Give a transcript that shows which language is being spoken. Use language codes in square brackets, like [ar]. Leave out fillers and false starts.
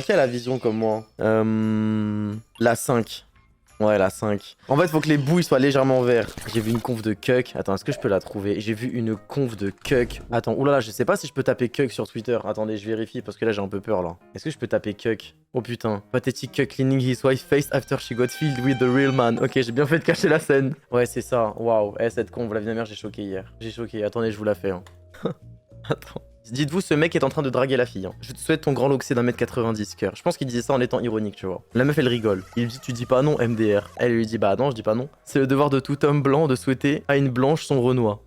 [fr] Qui a la vision comme moi? La 5. Ouais, la 5. En fait, faut que les bouilles soient légèrement verts. J'ai vu une conf de Cuck. Attends, est-ce que je peux la trouver? J'ai vu une conf de Cuck. Attends, oulala, je sais pas si je peux taper Cuck sur Twitter. Attendez, je vérifie parce que là, j'ai un peu peur, là. Est-ce que je peux taper Cuck? Oh putain. [en] Pathetic Cuck cleaning his wife's face after she got filled with the real man. [fr] Ok, j'ai bien fait de cacher la scène. Ouais, c'est ça. Waouh. Eh, cette conf, la vie de ma mère, j'ai choqué hier. J'ai choqué. Attendez, je vous la fais. Hein. Attends. Dites-vous, ce mec est en train de draguer la fille. Hein. Je te souhaite ton grand loxé d'1m90, cœur. Je pense qu'il disait ça en étant ironique, tu vois. La meuf, elle rigole. Il lui dit, tu dis pas non, MDR. Elle lui dit, bah non, je dis pas non. C'est le devoir de tout homme blanc de souhaiter à une blanche son Renoir.